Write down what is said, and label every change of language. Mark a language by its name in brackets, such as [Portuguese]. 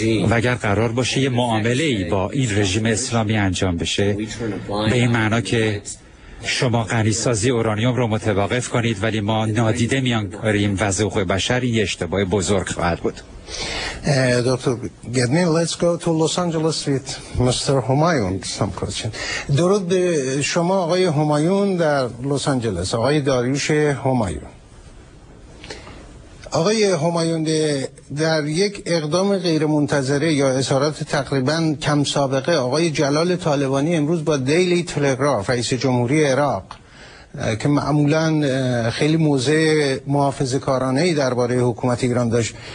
[Persian] و اگر قرار باشه یه معامله‌ای با این رژیم اسلامی انجام بشه، به این معنا که شما غنیسازی اورانیوم رو متوقف کنید ولی ما نادیده میانیم وضع حقوق بشر، یه اشتباه بزرگ خواهد بود. [English] Dr. Gedmin, let's go to Los Angeles with Mr. Humayun. Some question. [Persian] درود به شما آقای همایون در لس آنجلس، آقای داریوش همایون. آقای همایون، در یک اقدام غیر منتظره یا اظهارات تقریبا کم سابقه، آقای جلال طالبانی امروز با دیلی تلگراف، رئیس جمهوری عراق که معمولا خیلی موضع محافظه‌کارانه‌ای درباره حکومت ایران داشت،